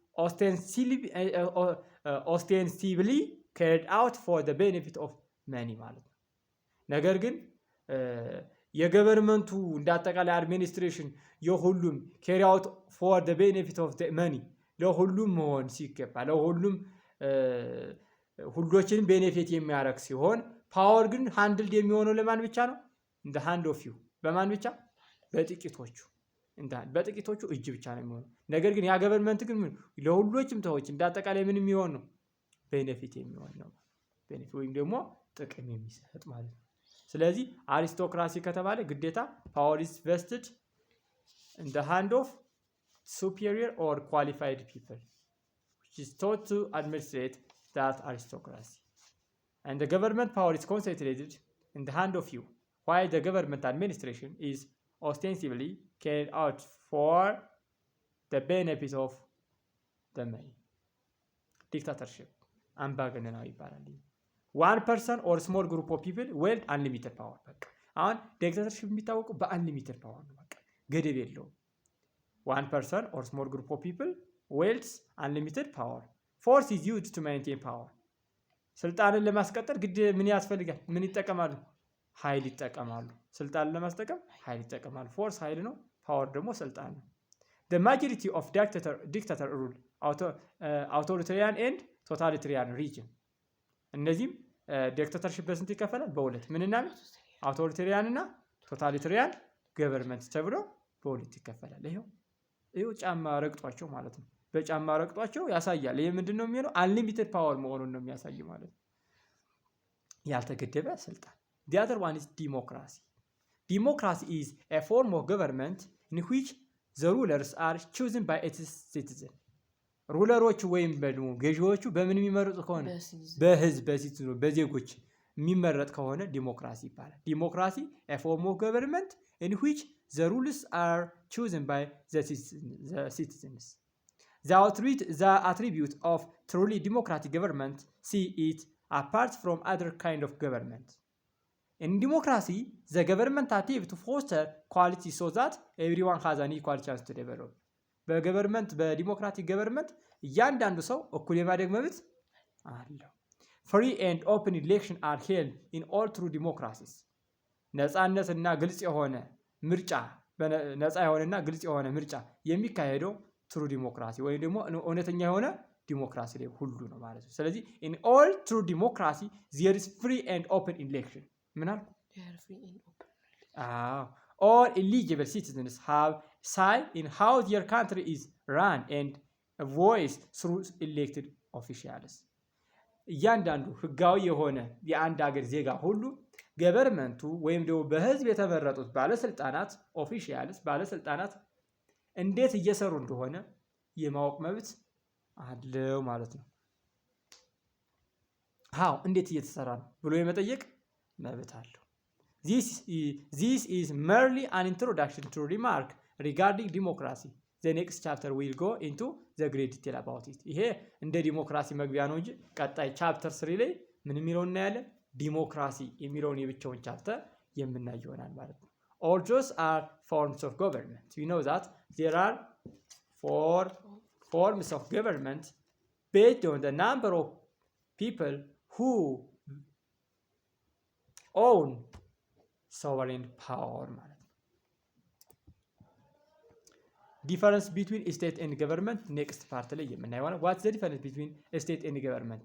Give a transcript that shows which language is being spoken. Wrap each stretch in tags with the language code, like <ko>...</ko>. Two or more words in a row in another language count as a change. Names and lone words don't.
<en>ostensibly carried out for the benefit of many</en> <am>ማለት ነው ነገር ግን የገቨርንመንቱ እንዳጠቃላይ አድሚኒስትሬሽን የሁሉም</am> <en>carry out for the benefit of the many</en> <am>ለሁሉም መሆን ሲገባ ለሁሉም ሁሉዎችን ቤኔፊት የሚያደርግ ሲሆን ፓወር ግን ሃንድልድ የሚሆነው ለማን ብቻ ነው</am> <en>in the hand of you</en> <am>በማን ብቻ በጥቂቶቹ እጅ ብቻ ነው የሚሆነው ነገር ግን ያ ገቨርንመንት ግን ለሁሉዎችም ሰዎች እንዳጠቃላይ ምን የሚሆን ነው ቤኔፊት የሚሆን ነው ቤኔፊት ወይም ደግሞ ጥቅም የሚሰጥ ማለት ነው ስለዚህ አሪስቶክራሲ ከተባለ ግዴታ</am> <en>power is vested in the hand of superior or qualified people which is taught to administrate that aristocracy and the government power is concentrated in the hand of few while the government administration is ostensibly carried out for the benefit of the many dictatorship</en> <am>አምባገነናዊ ይባላል</am> <en>one person or small group of people wield unlimited power</en> <am>በቃ አሁን ዲክታተርሺፕ የሚታወቀው በunlimited</am> <en>power</en> <am>ነው በቃ ገደብ የለውም</am> <en>one person or small group of people wields unlimited power force is used to maintain power</en> <am>ስልጣንን ለማስቀጠል ግድ ምን ያስፈልጋል ምን ይጠቀማሉ ኃይል ይጠቀማሉ ስልጣንን ለማስጠቀም ኃይል ይጠቀማሉ ፎርስ ኃይል ነው ፓወር ደግሞ ስልጣን ነው</am> <en>the majority of dictator rule authoritarian and totalitarian region</en> <am>እነዚህም ዲክታተርሺፕ በስንት ይከፈላል በሁለት ምንና አውቶሪታሪያን እና ቶታሊታሪያን ገቨርንመንት ተብሎ በሁለት ይከፈላል ይሄው ጫማ ረግጧቸው ማለት ነው በጫማ ረግጧቸው ያሳያል ይሄ ምንድነው የሚለው</am> <en>unlimited power</en> <am>መሆኑን ነው የሚያሳየው ማለት ነው ያልተገደበ ስልጣን</am> <en>the other one is democracy is a form of government in which the rulers are chosen by its citizens.</en> <am>ሩለሮቹ ወይም ደግሞ ገዢዎቹ በምን የሚመረጡ ከሆነ በህዝብ በዜጎች የሚመረጥ ከሆነ ዲሞክራሲ ይባላል። ዲሞክራሲ</am> <en>a form of government in which the rules are chosen by the citizens. The attribute of truly democratic government see it apart from other kind of government. In democracy, the government attempts to foster quality so that everyone has an equal chance to develop.</en> <am>በገቨርንመንት በዲሞክራቲክ ገቨርንመንት እያንዳንዱ ሰው እኩል የማደግ መብት አለው።</am> <en>free and open election are held in all true democracies።</en> <am>ነፃነትና ግልጽ የሆነ ምርጫ ነፃ የሆነና ግልጽ የሆነ ምርጫ የሚካሄደው</am> <en>true democracy</en> <am>ወይም ደግሞ እውነተኛ የሆነ ዲሞክራሲ ላይ ሁሉ ነው ማለት ነው። ስለዚህ</am> <en>in all true democracy there is free and open election።</en> <am>ምን አልኩ?</am> <en>All eligible citizens have say in how their country is run and a voice through elected officials.</en> <am>እያንዳንዱ ህጋዊ የሆነ የአንድ ሀገር ዜጋ ሁሉ ገቨርንመንቱ ወይም ደግሞ በህዝብ የተመረጡት ባለስልጣናት ኦፊሻልስ ባለስልጣናት እንዴት እየሰሩ እንደሆነ የማወቅ መብት አለው ማለት ነው። ሃው እንዴት እየተሰራ ነው ብሎ የመጠየቅ መብት አለው።</am> <en>This is merely an introduction to remark regarding democracy. The next chapter will go into the great detail about it.</en> <am>ይሄ እንደ ዲሞክራሲ መግቢያ ነው እንጂ ቀጣይ ቻፕተር 3 ላይ ምን የሚለውን እናያለን? ዲሞክራሲ የሚለውን የብቻውን ቻፕተር የምናይ ይሆናል ማለት ነው።</am> <en>All those are forms of government. We know that there are 4 forms of government based on the number of people who own sovereign power</en> <am>ማለት ነው።</am> <en>difference between state and government next part</en> <am>ላይ የምናየው ነው።</am> <en>what's the difference between state and government?</en>